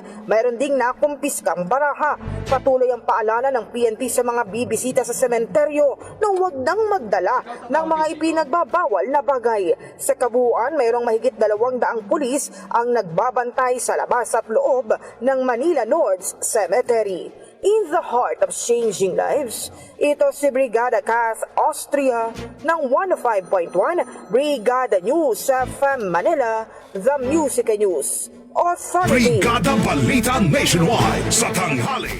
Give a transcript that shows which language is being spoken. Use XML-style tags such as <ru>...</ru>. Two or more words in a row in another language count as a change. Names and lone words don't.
<tl>Mayroon ding nakumpiskang baraha. Patuloy ang paalala ng PNP sa mga bibisita sa sementeryo na huwag nang magdala ng mga ipinagbabawal na bagay. Sa kabuuan, mayroong mahigit 200 pulis ang nagbabantay sa labas at loob ng Manila North Cemetery.</tl> <en>In the heart of changing lives,</en> <tl>ito si Brigada Cat Austria ng 105.1 Brigada News FM Manila,</tl> <en>The Music News Authority.</en> <tl>Brigada Balita Nationwide sa tanghali.</tl>